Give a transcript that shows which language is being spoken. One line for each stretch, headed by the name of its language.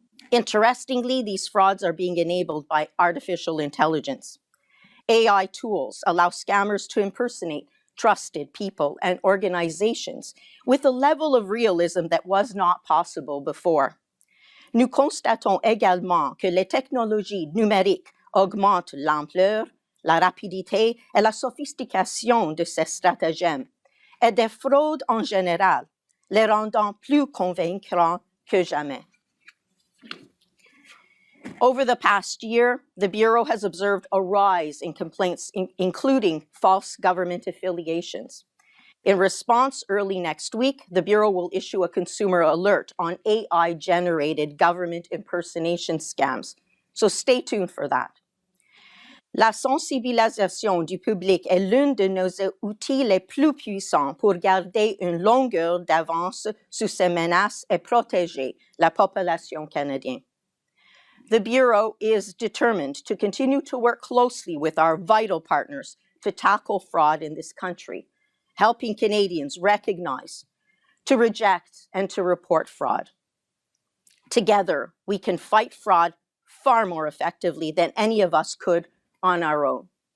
English: Interestingly, these frauds are being enabled by artificial intelligence. AI tools allow scammers to impersonate trusted people and organizations with a level of realism that was not possible before.
French: Nous constatons également que les technologies numériques augmentent l'ampleur, la rapidité et la sophistication de ces stratagèmes, et des fraudes en général, les rendant plus convaincants que jamais.
English: Over the past year, the Bureau has observed a rise in complaints, including false government affiliations. In response, early next week, the Bureau will issue a consumer alert on AI-generated government impersonation scams. So stay tuned for that.
French: La sensibilisation du public est l'un de nos outils les plus puissants pour garder une longueur d'avance sur ces menaces et protéger la population canadienne.
English: The Bureau is determined to continue to work closely with our vital partners to tackle fraud in this country, helping Canadians recognize, to reject, and to report fraud. Together, we can fight fraud far more effectively than any of us could on our own.